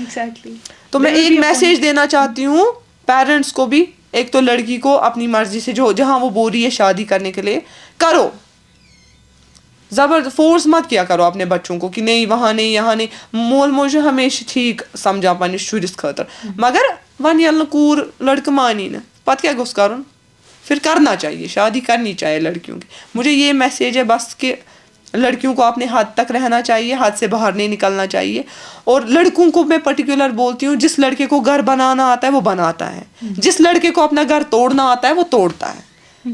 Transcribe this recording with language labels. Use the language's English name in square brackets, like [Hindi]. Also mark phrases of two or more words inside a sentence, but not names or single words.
[English] Exactly. [Urdu] تو میں ایک میسج دینا چاہتی ہوں پیرنٹس کو بھی, ایک تو لڑکی کو اپنی مرضی سے جہاں وہ بول رہی ہے شادی کرنے کے لیے کرو, فورس مت کیا کرو اپنے بچوں کو کہ نہیں وہاں نہیں یہاں نہیں. [Kashmiri] مول موج ہمیشہ ٹھیک سمجھا پنس شرس خاطر, مگر ون یل کور لڑکہ مانی نا پتہ کیا گوس کرن, [Urdu] پھر کرنا چاہیے, شادی کرنی چاہیے لڑکیوں کی. مجھے یہ میسیج ہے بس کہ لڑکیوں کو اپنے حد تک رہنا چاہیے, حد سے باہر نہیں نکلنا چاہیے. اور لڑکوں کو میں پرٹیکولر بولتی ہوں, جس لڑکے کو گھر بنانا آتا ہے وہ بناتا ہے, جس لڑکے کو اپنا گھر توڑنا آتا ہے وہ توڑتا ہے.